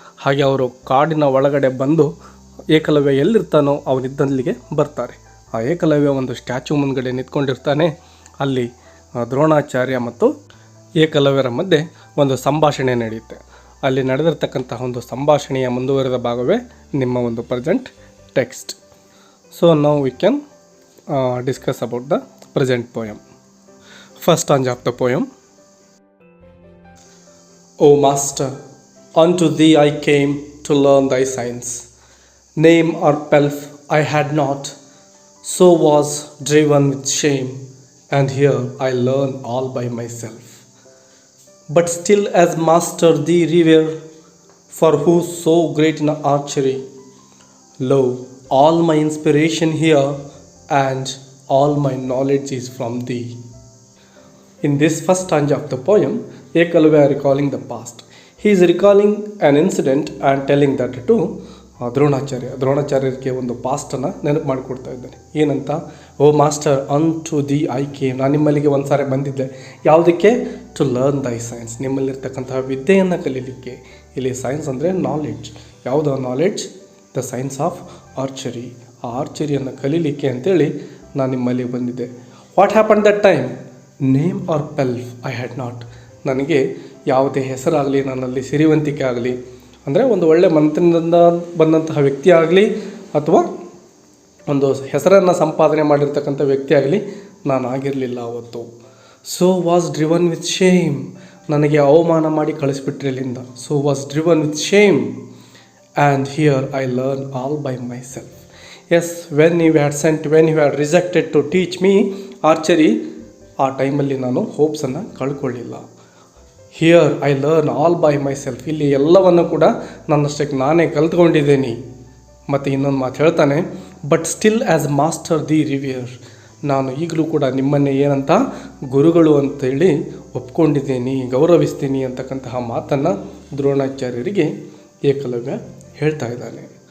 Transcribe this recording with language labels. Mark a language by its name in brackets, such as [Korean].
[Kannada] ಹಾಗೆ ಅವರು ಕಾಡಿನ ಒಳಗಡೆ ಬಂದು ಏಕಲವ್ಯ ಎಲ್ಲಿರ್ತಾನೋ ಅವನಿದ್ದಲ್ಲಿಗೆ ಬರ್ತಾರೆ. ಆ ಏಕಲವ್ಯ ಒಂದು ಸ್ಟ್ಯಾಚ್ಯೂ ಮುಂದ್ಗಡೆ ನಿಂತ್ಕೊಂಡಿರ್ತಾನೆ. ಅಲ್ಲಿ ದ್ರೋಣಾಚಾರ್ಯ ಮತ್ತು ಏಕಲವ್ಯರ ಮಧ್ಯೆ ಒಂದು ಸಂಭಾಷಣೆ ನಡೆಯುತ್ತೆ. ಅಲ್ಲಿ ನಡೆದಿರ್ತಕ್ಕಂತಹ ಒಂದು ಸಂಭಾಷಣೆಯ ಮುಂದುವರೆದ ಭಾಗವೇ ನಿಮ್ಮ ಒಂದು present text. [English] So now we can discuss about the present poem. First stanza of the poem. O Master, unto thee I came to learn thy science. Name or pelf I had not, so was driven with shame, and here I learn all by myself. But still as master thee revere, for who's so great in archery. Lo, all my inspiration here, and all my knowledge is from thee. In this first stanza of the poem, Ekalavya recalling the past. He is recalling an incident and telling that to [Kannada] ದ್ರೋಣಾಚಾರ್ಯರಿಗೆ ಒಂದು ಪಾಸ್ಟನ್ನು ನೆನಪು ಮಾಡಿಕೊಡ್ತಾ ಇದ್ದಾನೆ. ಏನಂತ, [English] O master to thee I came, [Kannada] ನಾನು ನಿಮ್ಮಲ್ಲಿಗೆ ಒಂದು ಸಾರಿ ಬಂದಿದ್ದೆ. ಯಾವುದಕ್ಕೆ? [English] to learn thy science, [Kannada] ನಿಮ್ಮಲ್ಲಿರ್ತಕ್ಕಂತಹ ವಿದ್ಯೆಯನ್ನು ಕಲೀಲಿಕ್ಕೆ. ಇಲ್ಲಿ ಸೈನ್ಸ್ ಅಂದರೆ ನಾಲೆಡ್ಜ್. ಯಾವುದೋ knowledge? [English] The science of archery. [Kannada] ಆ ಆರ್ಚರಿಯನ್ನು ಕಲೀಲಿಕ್ಕೆ ಅಂತೇಳಿ ನಾನು ನಿಮ್ಮಲ್ಲಿ ಬಂದಿದ್ದೆ. [English] What happen that time? Name or pelf I had not. [Kannada] ನನಗೆ ಯಾವುದೇ ಹೆಸರಾಗಲಿ, ನನ್ನಲ್ಲಿ ಸಿರಿವಂತಿಕೆ ಆಗಲಿ, ಅಂದರೆ ಒಂದು ಒಳ್ಳೆಯ ಮಂತ್ರಿನಿಂದ ಬಂದಂತಹ ವ್ಯಕ್ತಿ ಆಗಲಿ ಅಥವಾ ಒಂದು ಹೆಸರನ್ನು ಸಂಪಾದನೆ ಮಾಡಿರ್ತಕ್ಕಂಥ ವ್ಯಕ್ತಿ ಆಗಲಿ ನಾನು ಆಗಿರಲಿಲ್ಲ ಅವತ್ತು. [English] so was driven with shame, [Kannada] ನನಗೆ ಅವಮಾನ ಮಾಡಿ ಕಳಿಸ್ಬಿಟ್ರಿ ಅಲ್ಲಿಂದ. [English] So was driven with shame and here I learn all by myself. Yes, when you had rejected to teach me archery, [Kannada] ಆ ಟೈಮಲ್ಲಿ ನಾನು ಹೋಪ್ಸನ್ನು ಕಳ್ಕೊಳ್ಳಿಲ್ಲ. [English] here I learn all by myself, [Kannada] ಇಲ್ಲಿ ಎಲ್ಲವನ್ನು ಕೂಡ ನನ್ನಷ್ಟಕ್ಕೆ ನಾನೇ ಕಲ್ತ್ಕೊಂಡಿದ್ದೇನೆ. ಮತ್ತು ಇನ್ನೊಂದು ಮಾತು ಹೇಳ್ತಾನೆ, [English] but still as master thee revere, [Kannada] ನಾನು ಈಗಲೂ ಕೂಡ ನಿಮ್ಮನ್ನೇ ಏನಂತ ಗುರುಗಳು ಅಂತೇಳಿ ಒಪ್ಕೊಂಡಿದ್ದೀನಿ, ಗೌರವಿಸ್ತೀನಿ ಅಂತಕ್ಕಂತಹ ಮಾತನ್ನು ದ್ರೋಣಾಚಾರ್ಯರಿಗೆ ಏಕಲವ್ಯ ಹೇಳ್ತಾ ಇದ್ದಾನೆ.